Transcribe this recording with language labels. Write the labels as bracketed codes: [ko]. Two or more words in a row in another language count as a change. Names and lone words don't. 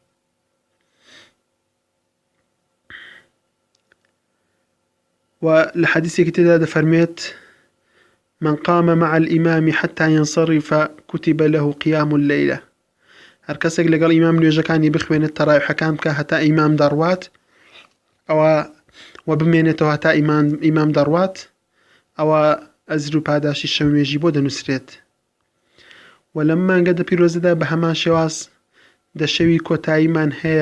[ckb] و لە حەدیسێکی تێدا دەفەرمێت: [ar] من قام مع الإمام حتى ينصرف كتب له قيام الليلة. [ckb] هەر کەسێک لەگەڵ ئیمام نوێژەکانی بخوێنێت تەراویحەکان بکە هەتا ئیمام دەڕوات، ئەوە و بمێنێتەوە هەتا ئیمام دەڕوات، ئەوە ئەجر و پاداشی شەو نوێژی بۆ دەنووسرێت. و لەم مانگەدا پیرۆزەدا بە هەمان شێواز دەشەوی کۆتاییمان هەیە.